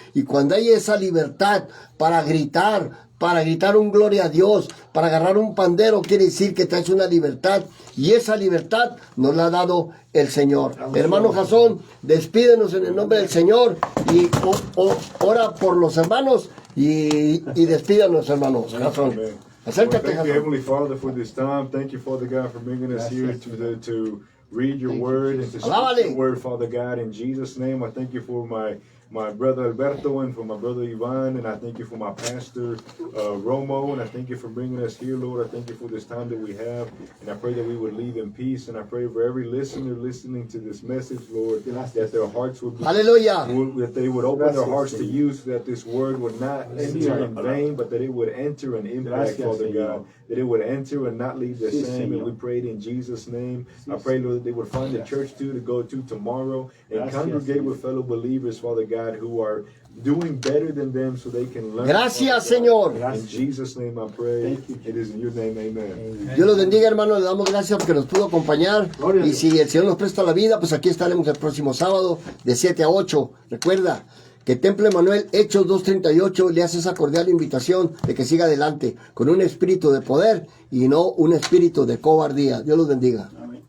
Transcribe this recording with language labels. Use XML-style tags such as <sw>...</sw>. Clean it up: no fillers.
<es>Y cuando hay esa libertad para gritar un gloria a Dios, para agarrar un pandero, quiere decir que traes una libertad, y esa libertad nos la ha dado el Señor. Hermano Jasón, despídenos en el nombre del Señor y ora por los hermanos y despídanos, hermanos. Jasón. Acércate,</es> <en>Thank you,</en> <es>Jasón.</es> <en>Heavenly Father, for this time. Thank you, Father God, for bringing us here to read your word and to speak</en> <es>Alábale.</es> <en>your word, Father God. In Jesus' name, I thank you for my brother Alberto and for my brother Ivan, and I thank you for my pastor Romo, and I thank you for bringing us here, Lord. I thank you for this time that we have, and I pray that we would leave in peace, and I pray for every listener listening to this message, Lord, that their hearts would be,</en> <es>Aleluya.</es> <en>that they would open their hearts to you, so that this word would not enter in vain, but that it would enter and impact, Father God, that it would enter and not leave the same. And we prayed in Jesus' name. I pray, Lord, that they would find a church to go to tomorrow and congregate with fellow believers, Father God, who are doing better than them, so they can learn.</en> <es>Gracias, Señor.</es> <en>In Jesus' name I pray. It is in your name, amen.</en> <es>Dios los bendiga, hermano. Le damos gracias porque nos pudo acompañar. Y si el Señor nos presta la vida, pues aquí estaremos el próximo sábado de 7 a 8. Recuerda que Templo Emanuel, Hechos 2:38, le hace esa cordial invitación de que siga adelante con un espíritu de poder y no un espíritu de cobardía. Dios los bendiga.</es>